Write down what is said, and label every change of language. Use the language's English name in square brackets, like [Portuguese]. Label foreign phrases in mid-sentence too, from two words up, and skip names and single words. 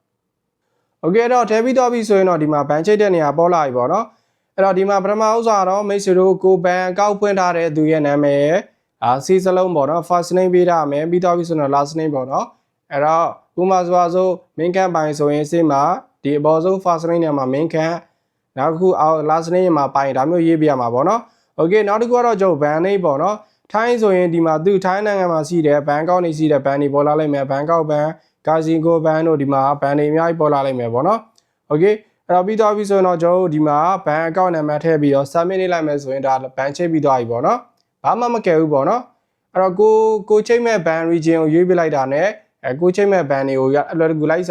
[Burmese] Okay တော့ထည့်ပြီးတော့ပြီဆိုရင်တော့ဒီမှာဘဏ်ချိတ်တဲ့နေရာပေါ်လာပြီပေါ့နော်အဲ့တော့ဒီမှာပထမဥစ္စာတော့မိတ်ဆွေတို့ကိုဘဏ်အကောင့်ဖွင့်ထားတဲ့သူရဲ့နာမည်စီစလုံးပေါ့နော် [English] first name [Burmese] ပေးထားမယ်ပြီးတော့ပြီဆိုတော့ [English] last name [Burmese] ပေါ့နော်အဲ့တော့ဥပမာဆိုမင်းခန့်ပိုင်ဆိုရင်စိတ်မှာဒီအပေါ်ဆုံး [English] first name [Burmese] နဲ့မှာမင်းခန့်နောက်တစ်ခုအောက် [English] last name [Burmese] မှာပို င်ဒါမျိုးရေးပြရမှာပေါ့နော် Okay နောက်တစ်ခုကတော့ကျွန်တော်ဘဏ်နေပေါ့နော်ထိုင်းဆိုရင်ဒီမှာသူထိုင်းနိုင်ငံမှာရှိတဲ့ဘဏ်ကောက်နေရှိတဲ့ဘဏ်တွေပေါ်လာလိုက်မယ်ဘဏ်ကောက်ဘဏ်ကာစီကိုဘဏ်တို့ဒီမှာဘဏ်တွေအများကြီးပေါ်လာလိုက်မယ်ပေါ့နော် Okay အဲ့တော့ပြီးတော့ပြီဆိုရင်တော့ကျွန်တော်တို့ဒီ မှာဘဏ်အကောင့်နံပါတ်ထည့်ပြီးတော့ submit နေလိုက်မယ်ဆိုရင်ဒါဘဏ်ချိတ်ပြီးသွားပြီပေါ့နော်ဘာမှမကယ်ဘူးပေါ့နော်အဲ့တော့ကိုချိတ်မဲ့ဘဏ် region ကိုရွေးပြလိုက်တာနဲ့ကိုချိတ်မဲ့ဘဏ်တွေကိုအလွယ်တကူလိုက်စား